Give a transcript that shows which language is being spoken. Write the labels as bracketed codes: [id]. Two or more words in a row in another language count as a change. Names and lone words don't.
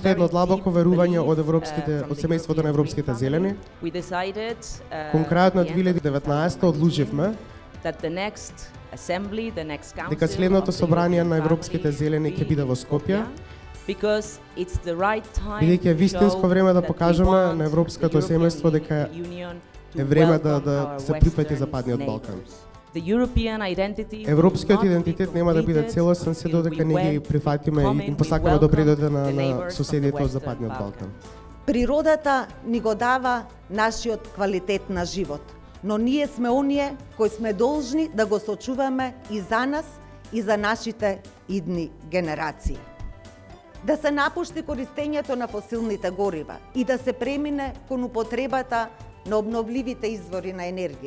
[mk] Исто едно [en] very [mk] длабоко [en] deep [mk] верување [en] belief, [mk] од европските, [en] from [mk] од [en] the [mk] семејството на [en] European [mk] европските [en] Green [mk] зелени. [en] Family, we decided, [mk] Кон крајот на [en] at the end of [mk] 2019 одлучивме [en] that the next assembly, the next council [mk] дека следното [en] of the [mk] собрание [en] European [mk] на европските [en] family [mk] зелени ќе [en] be [mk] биде во [en] in [mk] Скопје, [en] because it's the right time [mk] бидејќи е [en] to [mk] вистинско [en] show [mk] време да [en] that we [mk] покажеме [en] want [mk] на [en] the [mk] европското [en] European [mk] семејство дека [en] Union to [mk] е време [en] welcome [mk] да [en] our [mk] се прифати [en] Western [mk] Западниот Балкан. [en] neighbors. The European identity will [mk] Европскиот [en] not be [mk] идентитет нема да биде [en] completed [mk] целосен се [en] till [mk] додека [en] we [mk] не ги [en] welcome [mk] прифатиме и им посакаме [en] the [mk] добри дојде [en] neighbors [mk] на [en] from the [mk] соседите од [en] Western [mk] Западниот [en] Balkan. [mk] Балкан. Природата ни го дава нашиот квалитет на живот, но ние сме оние кои сме должни да го сочуваме и за нас и за нашите идни генерации. Да се напушти користењето на фосилните горива и да се премине кон употребата на обновливите извори на енергија.